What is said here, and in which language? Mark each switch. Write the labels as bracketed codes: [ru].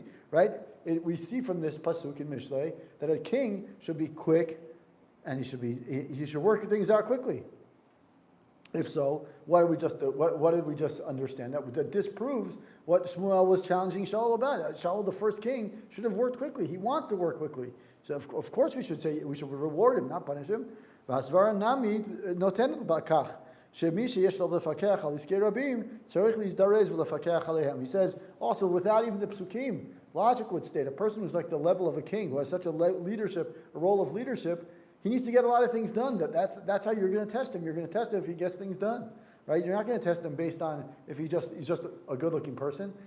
[en] Right? We see from this pasuk in Mishlei that a king should be quick, and he should work things out quickly. If so, what did we just understand? That disproves what Shmuel was challenging Shaul about. Shaul, the first king, should have worked quickly. He wants to work quickly. So of course we should reward him, not punish him. [he] והסברה נמי נותנת בכך, שמי שיש לו לפקח על עסקי רבים, צריך להזדרז ולפקח עליהם. [en] He says, also without even the psukim, logic would state, a person who's like the level of a king, who has such a role of leadership, he needs to get a lot of things done. That's how you're going to test him. You're going to test him if he gets things done, right? You're not going to test him based on if he's just a good-looking person.